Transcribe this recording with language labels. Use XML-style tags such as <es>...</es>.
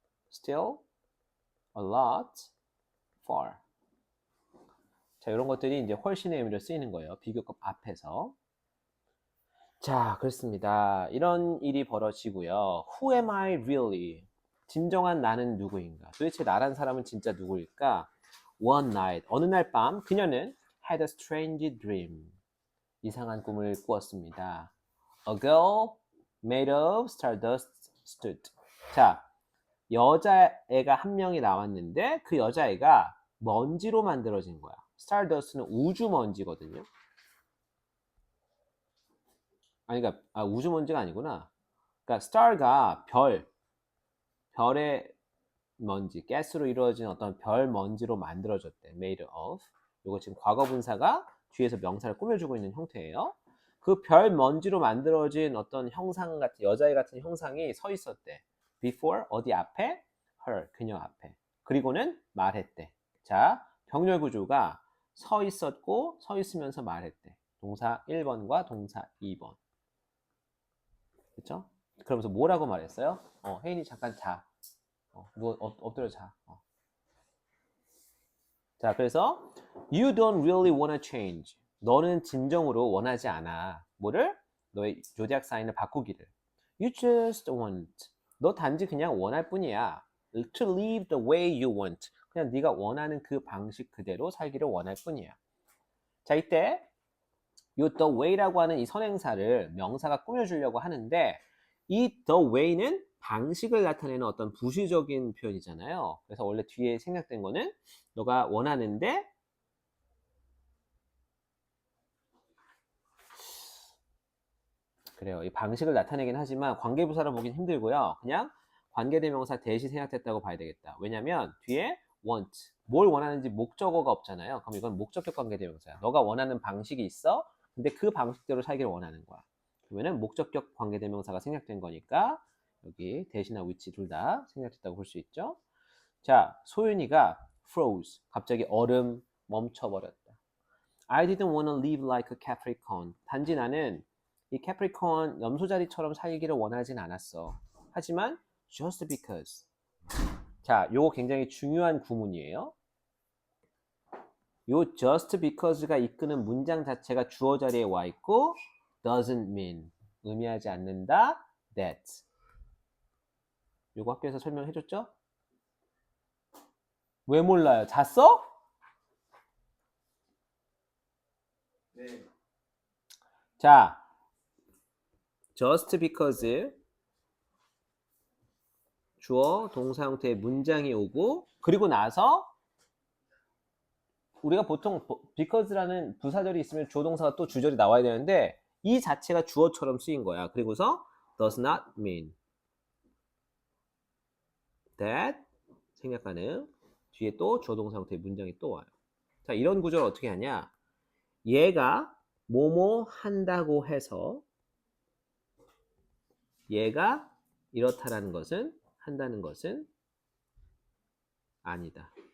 <en>Still, a lot, far.</en> <ko>자, 이런 것들이 이제 훨씬의 의미로 쓰이는 거예요. 비교급 앞에서. 자, 그렇습니다. 이런 일이 벌어지고요.</ko> <en>Who am I really?</en> <ko>진정한 나는 누구인가? 도대체 나란 사람은 진짜 누구일까?</ko> <en>One night,</en> <ko>어느 날 밤 그녀는</ko> <en>had a strange dream.</en> <ko>이상한 꿈을 꾸었습니다.</ko> <en>A girl made of stardust stood.</en> <ko>자, 여자애가 한 명이 나왔는데 그 여자애가 먼지로 만들어진 거야. Stardust는 우주 먼지거든요. 아니, 그러니까 우주 먼지가 아니구나. 그러니까 star가 별의 먼지, 가스로 이루어진 어떤 별 먼지로 만들어졌대.</ko> <en>made of.</en> <ko>이거 지금 과거 분사가 뒤에서 명사를 꾸며주고 있는 형태예요. 그 별 먼지로 만들어진 어떤 형상 같은 여자애 같은 형상이 서 있었대. before 어디 앞에? her 그녀 앞에. 그리고는 말했대. 자, 병렬 구조가 서 있었고 서 있으면서 말했대. 동사 1번과 동사 2번. 그렇죠? 그러면서 뭐라고 말했어요? 혜인이 잠깐 자. 엎드려 자. 자, 그래서</ko> <en>You don't really wanna change.</en> <ko>너는 진정으로 원하지 않아. 뭐를? 너의 조작 사인을 바꾸기를.</ko> <en>You just want.</en> <ko>너 단지 그냥 원할 뿐이야.</ko> <en>To live the way you want.</en> <ko>그냥 네가 원하는 그 방식 그대로 살기를 원할 뿐이야. 자, 이때 이 the way라고 하는 이 선행사를 명사가 꾸며주려고 하는데 이 the way는 방식을 나타내는 어떤 부수적인 표현이잖아요. 그래서 원래 뒤에 생략된 거는 너가 원하는데 그래요. 이 방식을 나타내긴 하지만 관계부사로 보긴 힘들고요. 그냥 관계대명사 대시 생략됐다고 봐야 되겠다. 왜냐면 뒤에 want, 뭘 원하는지 목적어가 없잖아요. 그럼 이건 목적격 관계대명사야. 너가 원하는 방식이 있어. 근데 그 방식대로 살기를 원하는 거야. 그러면은 목적격 관계대명사가 생략된 거니까 여기 대시나 위치 둘 다 생략됐다고 볼 수 있죠. 자, 소윤이가 froze, 갑자기 얼음 멈춰버렸다.</ko> <en>I didn't want to live like a Capricorn.</en> <ko>단지 나는 이 Capricorn 염소자리처럼 살기를 원하진 않았어.</ko> <en>하지만 just because.</en> <ko>자, 요거 굉장히 중요한 구문이에요. 요 just because가 이끄는 문장 자체가 주어 자리에 와 있고</ko> <en>doesn't mean</en> <ko>의미하지 않는다 that. 요거 학교에서 설명해 줬죠? 왜 몰라요? 잤어? 네. 자, just because 주어 동사 형태의 문장이 오고 그리고 나서 우리가 보통 because라는 부사절이 있으면 주어 동사가 또 주절이 나와야 되는데 이 자체가 주어처럼 쓰인 거야. 그리고서</ko> <en>does not mean that</en> <ko>생략 가능. 뒤에 또 주어 동사 형태의 문장이 또 와요. 자, 이런 구조를 어떻게 하냐? 얘가 뭐뭐 한다고 해서 얘가 이렇다라는 것은 한다는 것은 아니다.</ko>